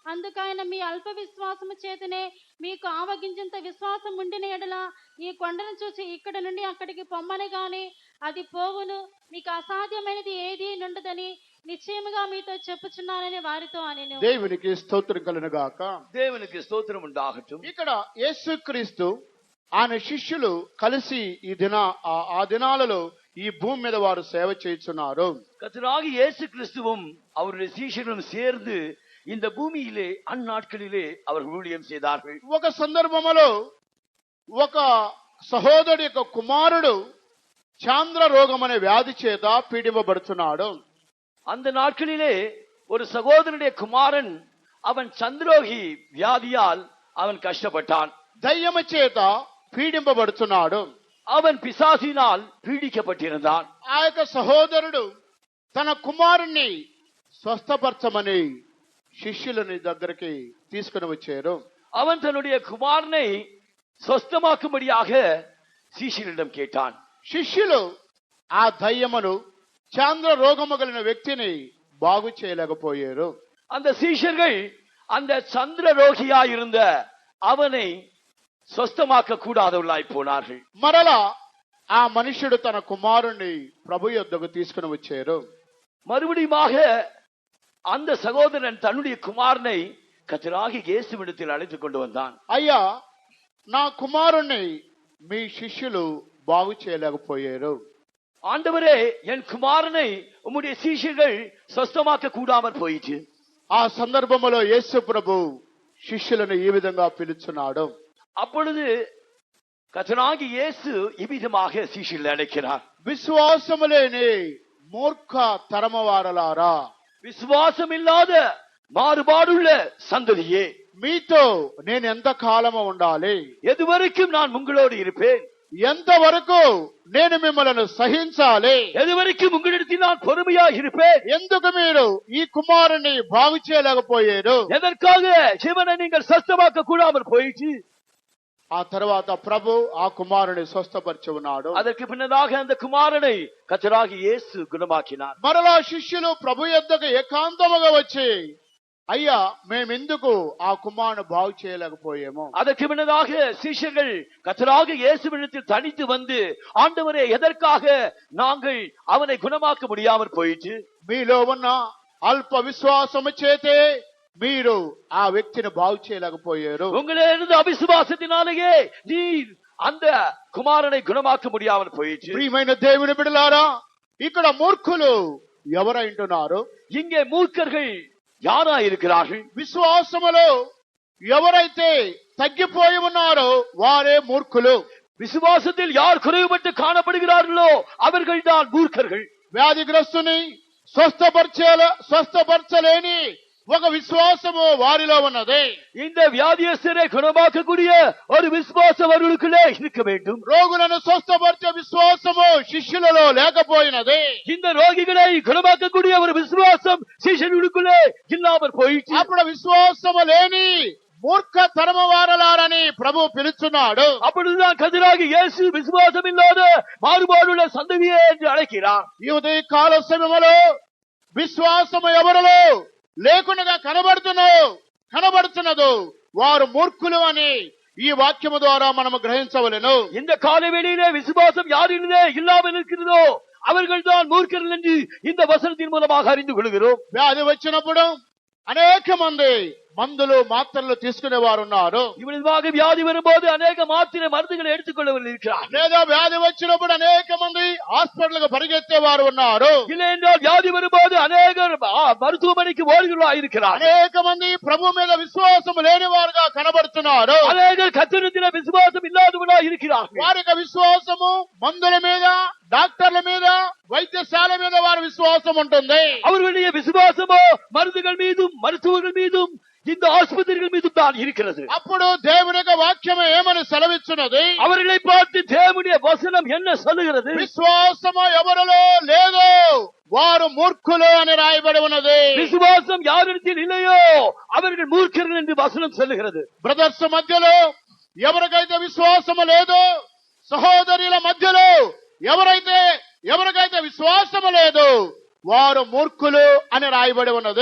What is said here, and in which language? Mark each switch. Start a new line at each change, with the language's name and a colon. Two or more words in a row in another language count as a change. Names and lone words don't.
Telugu: అందుకైన మీ అల్ప విశ్వాసము చేతనే మీకు ఆవగించేంత విశ్వాసం ఉండిన ఎడల ఈ కొండను చూసి ఇక్కడ నుండి అక్కడికి పొమ్మని గాని అది పోవును, మీకు అసాధ్యమైనది ఏది నుండదని నిశ్చయముగా మీతో చెప్పుచున్నానని వారితో అనెను. దేవునికి స్తోత్రం కలుగును గాక.
Tamil: தேவனுக்கு ஸ்தோத்திரம் உண்டாகட்டும்.
Telugu: ఇక్కడ యేసుక్రీస్తు ఆయన శిష్యులు కలిసి ఆ దినాలలో ఈ భూమి మీద వారు సేవ చేస్తున్నారు.
Tamil: கர்த்தராகிய இயேசு கிறிஸ்துவும் அவருடைய சீஷர்களும் சேர்ந்து இந்த பூமியிலே அந்நாட்களிலே அவர்கள் ஊழியம் செய்தார்கள்.
Telugu: ఒక సందర్భంలో ఒక సహోదరుడి యొక్క కుమారుడు చాంద్ర రోగం అనే వ్యాధి చేత పీడింపబడుతున్నాడు.
Tamil: அந்த நாட்களிலே ஒரு சகோதரனுடைய குமாரன் அவன் சந்திரோகி வியாதியால் அவன் கஷ்டப்பட்டான்.
Telugu: దయ్యము చేత పీడింపబడుతున్నాడు.
Tamil: அவன் பிசாசினால் పీడిக்கப்பட்டிருந்தான்.
Telugu: ఆ యొక్క సహోదరుడు తన కుమారుణ్ణి స్వస్థపరచమని శిష్యులని దగ్గరికి తీసుకుని వచ్చారు.
Tamil: அவன் தன்னுடைய குமாரனை சொஸ்தமாக்கும்படியாக சீஷரிடம் கேட்டான்.
Telugu: శిష్యులు ఆ దయ్యమును చాంద్ర రోగము కలిగిన వ్యక్తిని బాగు చేయలేకపోయారు.
Tamil: அந்த சீஷர்கள் அந்த சந்திர ரோகியாயிருந்த அவனை சொஸ்தமாக்க கூடாதவர்களாய் போனார்கள்.
Telugu: మరలా ఆ మనుష్యుడు తన కుమారుణ్ణి ప్రభు యొద్దకు తీసుకుని వచ్చారు.
Tamil: மறுபடியுமாக அந்த சகோதரன் தன்னுடைய குமாரனை கர்த்தராகிய இயேசுவிடத்தில் அழைத்துக் கொண்டு வந்தான்.
Telugu: అయ్యా, నా కుమారుణ్ణి మీ శిష్యులు బాగు చేయలేకపోయారు.
Tamil: ஆண்டவரே, என் குமாரனை உம்முடைய சீஷர்கள் சொஸ்தமாக்க கூடாமற் போயிற்று.
Telugu: ఆ సందర్భంలో యేసు ప్రభు శిష్యులను ఈ విధంగా పిలుచున్నాడు.
Tamil: அப்பொழுது கர்த்தராகிய இயேசு இவ்விதமாக சீஷர்களை அழைக்கிறார்.
Telugu: విశ్వాసము లేని మూర్ఖ తరమవారలారా,
Tamil: விசுவாசம் இல்லாத மாறுபாடுள்ள சந்ததியே,
Telugu: మీతో నేను ఎంత కాలము ఉండాలి?
Tamil: எதுவரைக்கும் நான் உங்களோடு இருப்பேன்?
Telugu: ఎంతవరకు నేను మిమ్మల్ని సహించాలి?
Tamil: எதுவரைக்கும் உங்களிடத்தில் நான் பொறுமையாக இருப்பேன்?
Telugu: ఎందుకు మీరు ఈ కుమారుని బాగు చేయలేకపోయారు?
Tamil: எதற்காக சிவனை நீங்கள் சொஸ்தமாக்க கூடாமல் போயிற்று?
Telugu: ఆ తర్వాత ప్రభు ఆ కుమారుని స్వస్థపరిచి ఉన్నాడు.
Tamil: அதற்கு பின்னதாக அந்த குமாரனை கர்த்தராகிய இயேசு குணமாக்கினார்.
Telugu: మరలా శిష్యులు ప్రభు యొద్దకు ఏకాంతముగా వచ్చి, అయ్యా, మేమెందుకు ఆ కుమారుని బాగు చేయలేకపోయాము?
Tamil: அதற்கு பின்னதாக சீஷர்கள் கர்த்தராகிய இயேசுவிடத்தில் தனித்து வந்து, ஆண்டவரே, எதற்காக நாங்கள் அவனை குணமாக்க முடியாமல் போயிற்று?
Telugu: మీలో ఉన్న అల్ప విశ్వాసము చేతే మీరు ఆ వ్యక్తిని బాగు చేయలేకపోయారు.
Tamil: உங்களே இருந்த அவிசுவாசத்தினாலேயே நீர் அந்த குமாரனை குணமாக்க முடியாமல் போயிற்று.
Telugu: ప్రియమైన దేవుని బిడ్డలారా, ఇక్కడ మూర్ఖులు ఎవరైంటున్నారు?
Tamil: இங்கே மூர்க்கர்கள் யாரா இருக்கிறார்கள்?
Telugu: విశ్వాసములో ఎవరైతే తగ్గిపోయి ఉన్నారో వారే మూర్ఖులు.
Tamil: விசுவாசத்தில் யார் குறைவுபட்டு காணப்படுகிறார்களோ அவர்கள் தான் மூர்க்கர்கள்.
Telugu: వ్యాధిగ్రస్తుని స్వస్థపరచలేని ఒక విశ్వాసము వారిలో ఉన్నది.
Tamil: இந்த வியாதியஸ்தரை குணமாக்கக்கூடிய ஒரு விசுவாசம் அவர்களுக்குள்ளே இருக்க வேண்டும்.
Telugu: రోగులను స్వస్థపరిచే విశ్వాసము శిష్యులలో లేకపోయినది.
Tamil: இந்த ரோகிகளை குணமாக்கக்கூடிய ஒரு விசுவாசம் சீஷர்களுக்குள்ளே இல்லாமல் போயிற்று.
Telugu: అప్పుడు విశ్వాసము లేని మూర్ఖ తరమవారలారని ప్రభు పిలుచున్నాడు.
Tamil: அப்பொழுதுதான் கர்த்தராகிய இயேசு விசுவாசம் இல்லாத மாறுபாடுள்ள சந்ததியே என்று அழைக்கிறார்.
Telugu: ఈ ఉదయ కాల సమయంలో విశ్వాసము ఎవరిలో లేకుండా కనబడుతున్నదో వారు మూర్ఖులు అని ఈ వాక్యము ద్వారా మనము గ్రహించవలెను.
Tamil: இந்த காலவேளையிலே விசுவாசம் யாரிலே இல்லாமல் இருக்கிறதோ அவர்கள் தான் மூர்க்கர்கள் என்று இந்த வசனத்தின் மூலமாக அறிந்து கொள்கிறோம்.
Telugu: వ్యాధి వచ్చినప్పుడు అనేక మంది మందులు మాత్రలు తీసుకునే వారు ఉన్నారు.
Tamil: இவ்வளவாக வியாதி வரும்போது அநேக மாத்திரை மருந்துகளை எடுத்துக்கொள்ளவர்கள் இருக்கிறார்.
Telugu: లేదా వ్యాధి వచ్చినప్పుడు అనేక మంది హాస్పిటల్ కు పరిగెత్తే వారు ఉన్నారు.
Tamil: இல்லை என்றால் வியாதி வரும்போது அநேகர் மருத்துவமனைக்கு ஓடுகிறவர்களாக இருக்கிறார்.
Telugu: అనేక మంది ప్రభు మీద విశ్వాసం లేని వారుగా కనబడుతున్నారు.
Tamil: அநேகர் கர்த்தரிடத்தில் விசுவாசம் இல்லாதவர்களாக இருக்கிறார்கள்.
Telugu: వారి యొక్క విశ్వాసము మందుల మీద, డాక్టర్ల మీద, వైద్యశాల మీద వారి విశ్వాసం ఉంటుంది.
Tamil: அவர்களுடைய விசுவாசமோ மருந்துகள் மீதும் மருத்துவர்கள் மீதும் இந்த ஆஸ்பத்திரிகள் மீதும் தான் இருக்கிறது.
Telugu: అప్పుడు దేవుని యొక్క వాక్యము ఏమని సెలవిస్తున్నది?
Tamil: அவர்களை பார்த்து தேவனுடைய வசனம் என்ன சொல்லுகிறது?
Telugu: విశ్వాసము ఎవరిలో లేదో వారు మూర్ఖులు అని రాయబడి ఉన్నది.
Tamil: விசுவாசம் யாரிடத்தில் இல்லையோ அவர்கள் மூர்க்கர்கள் என்று வசனம் சொல்லுகிறது.
Telugu: బ్రదర్స్ మధ్యలో ఎవరికైతే విశ్వాసము లేదో, సహోదరుల మధ్యలో ఎవరికైతే విశ్వాసము లేదో వారు మూర్ఖులు అని రాయబడి ఉన్నది.